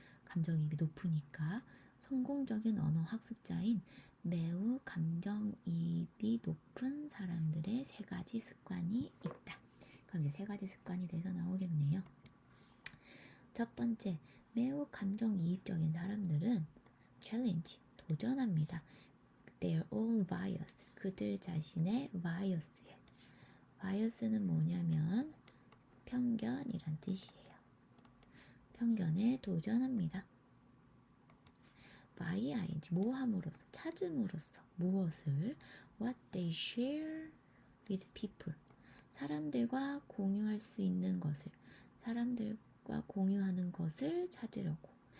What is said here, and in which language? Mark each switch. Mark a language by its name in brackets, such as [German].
[Korean] 감정이입이 높으니까 성공적인 언어 학습자인 매우 감정이입이 높은 사람들의 세 가지 습관이 있다. 그럼 이제 세 가지 습관이 돼서 나오겠네요. 첫 번째, 매우 감정이입적인 사람들은 challenge, 도전합니다. [English] their own bias, [Korean] 그들 자신의 bias에. bias는 뭐냐면 편견이란 뜻이에요. 편견에 도전합니다. by ing, 모함으로써, 찾음으로써 무엇을 [English] what they share with people, [Korean] 사람들과 공유할 수 있는 것을, 사람들과 공유하는 것을 찾으려고.